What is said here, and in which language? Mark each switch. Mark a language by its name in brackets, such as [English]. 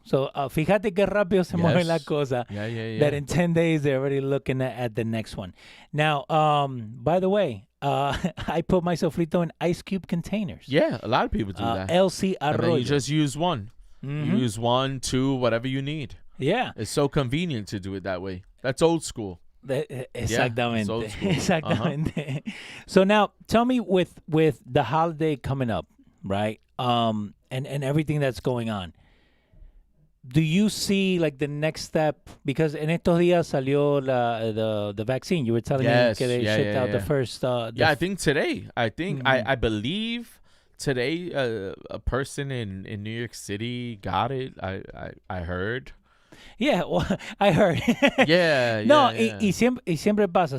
[Spanish] So, fíjate que rápido se mueve la cosa. [English] Yeah. That in 10 days, they're already looking at the next one. Now, by the way, I put my sofrito in ice cube containers. Yeah, a lot of people do that. LC Arroyo. And then you just use one. You use 1, 2, whatever you need. Yeah. It's so convenient to do it that way. That's old school. [Spanish] Exactamente. [English] Yeah, old school. [Spanish] Exactamente. [English] So now, tell me with the holiday coming up, right? And everything that's going on. Do you see like the next step? Because [Spanish] en estos días salió [English] the vaccine. You were telling me that they shipped out the first. I think today. I think I believe today a person in New York City got it. I heard. Yeah, well, I heard. No, [Spanish] y siempre pasa.